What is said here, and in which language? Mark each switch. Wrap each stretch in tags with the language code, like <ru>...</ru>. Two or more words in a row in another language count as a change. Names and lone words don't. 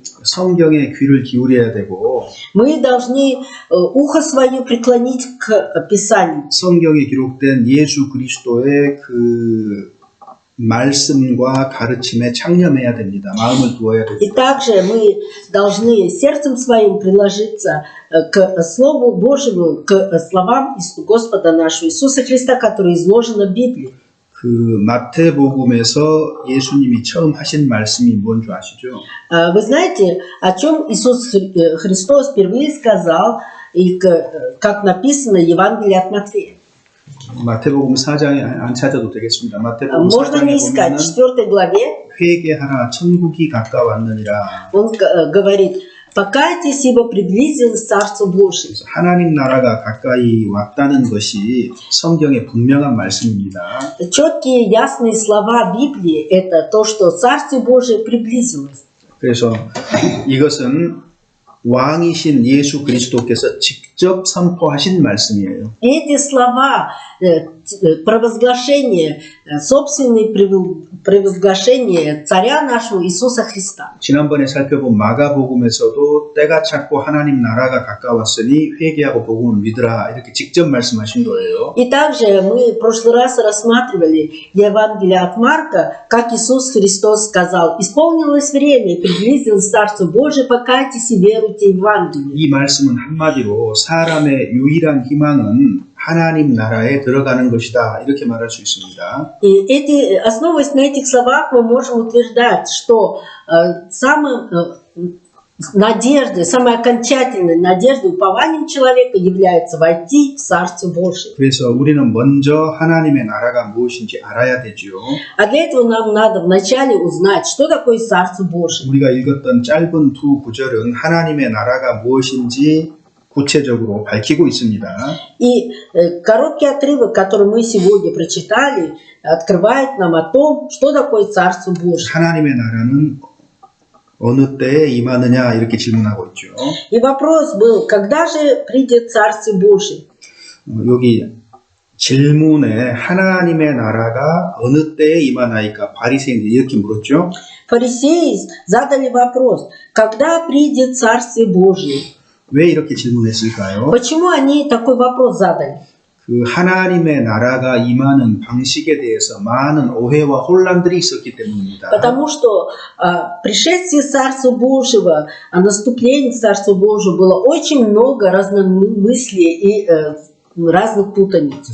<ko>성경에 귀를 기울여야 되고</ko> <ru>Мы должны ухо свое преклонить к Писанию.</ru> <ko>성경에 기록된 예수 그리스도의 그 말씀과 가르침에 창념해야 됩니다. 마음을 두어야</ko> <ru>И</ru> <ko>됩니다.</ko> <ru>также мы должны сердцем своим приложиться к Слову Божьему, к словам Господа нашего Иисуса Христа, которые изложены в Библии.</ru> <ko>그 마태복음에서 예수님이 처음 하신 말씀이 뭔 줄 아시죠?</ko> <ru>Вы знаете, о чем Иисус Христос впервые сказал, и как написано в Евангелии от Матфея?</ru> <ko>마태복음 4장에 안 찾아도 되겠습니다. 마태복음</ko> <ru>Можно</ru> <ko>4장에</ko> <ru>не искать.</ru> <ko>보면은</ko> <ru>В 4 главе</ru> <ko>회개하라 천국이 가까웠느니라.</ko> <ru>он говорит, покайтесь, ибо приблизилось Царство Божие.</ru> <ko>하나님 나라가 가까이 왔다는 것이 성경의 분명한 말씀입니다.</ko> <ru>Четкие, ясные слова Библии – это то, что Царствие Божие приблизилось.</ru> <ko>그래서 이것은 왕이신 예수 그리스도께서 직접 선포하신 말씀이에요.</ko> <ru>Эти слова, провозглашение, собственные провозглашение царя нашего Иисуса Христа.</ru> <ko>지난번에 살펴본 마가복음에서도 때가 찼고 하나님 나라가 가까웠으니 회개하고 복음을 믿으라 이렇게 직접 말씀하신 거예요.</ko> <ru>И также мы в прошлый раз рассматривали Евангелие от Марка, как Иисус Христос сказал, исполнилось время, и приблизилось Царство Божие, покайтесь и веруйте в Евангелие.</ru> <ko>이 말씀은 한마디로 사람의 유일한 희망은 하나님 나라에 들어가는 것이다 이렇게 말할 수 있습니다.</ko> <ru>И основываясь на этих словах, мы можем утверждать, что самой надеждой, самой окончательной надеждой, упованием человека является войти в Царство Божие.</ru> <ko>그래서 우리는 먼저 하나님의 나라가 무엇인지 알아야 되죠.</ko> <ru>А для этого нам надо вначале узнать, что такое Царство Божие.</ru> <ko>우리가 읽었던 짧은 두 구절은 하나님의 나라가 무엇인지 구체적으로 밝히고 있습니다.</ko> <ru>И короткий отрывок, который мы сегодня прочитали, открывает нам о том, что такое Царство Божие.</ru> <ko>하나님의 나라는 어느 때에 임하느냐 이렇게 질문하고 있죠.</ko> <ru>И вопрос был, когда же придет Царствие Божие?</ru> <ko>여기 질문에 하나님의 나라가 어느 때에 임하나이까 바리새인들이 이렇게 물었죠.</ko> <ru>Фарисеи задали вопрос, когда придет Царствие Божие?</ru> <ko>왜 이렇게 질문했을까요?</ko> <ru>Почему они такой вопрос задали?</ru> <ko>그 하나님의 나라가 임하는 방식에 대해서 많은 오해와 혼란들이 있었기 때문입니다.</ko> <ru>Потому что пришествие Царства Божьего, о наступлении Царства Божьего было очень много разномыслий и разных путаниц.</ru>